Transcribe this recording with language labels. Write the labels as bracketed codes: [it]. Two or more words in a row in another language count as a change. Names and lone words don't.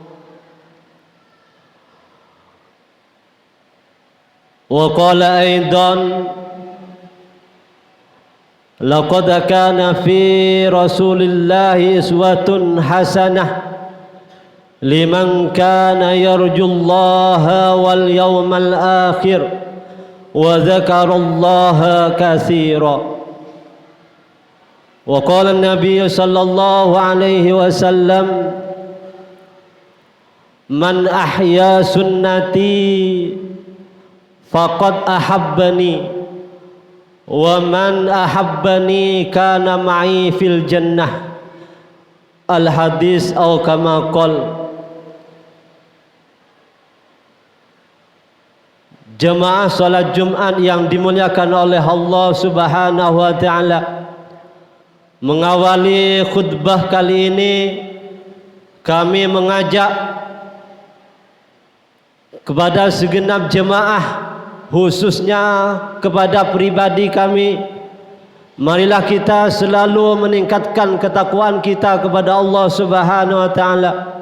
[ar] وقال أيضا لقد كان في رسول الله أسوة حسنة لمن كان يرجو الله واليوم الآخر وذكر الله كثيرا وقال النبي صلى الله عليه وسلم من أحيا سنتي فقد أحبني ومن أحبني كان معي في الجنة. الحديث atau كما قال. [id] Jemaah salat Jumat yang dimuliakan oleh Allah [ar] سبحانه وتعالى, [id] mengawali khutbah kali ini kami mengajak kepada segenap jemaah, khususnya kepada pribadi kami, marilah kita selalu meningkatkan ketakwaan kita kepada Allah [ar] سبحانه وتعالى,